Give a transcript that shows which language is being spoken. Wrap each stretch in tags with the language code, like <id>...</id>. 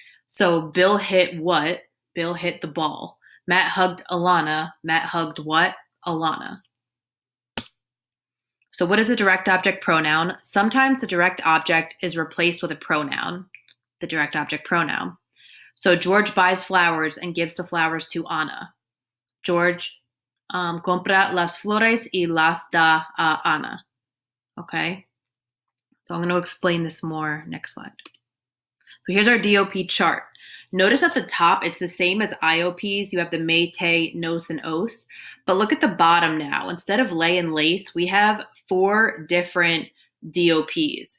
<en>So Bill hit what? Bill hit the ball. Matt hugged Alana. Matt hugged what? Alana. So what is a direct object pronoun? Sometimes the direct object is replaced with a pronoun, the direct object pronoun. So George buys flowers and gives the flowers to Ana.</en> <es>George compra las flores y las da a Ana.</es> <en>Okay, so I'm going to explain this more next slide. So here's our DOP chart. Notice at the top, it's the same as IOPs. You have the me, te, nos, and os. But look at the bottom now. Instead of lay and lace, we have 4 different DOPs.</en>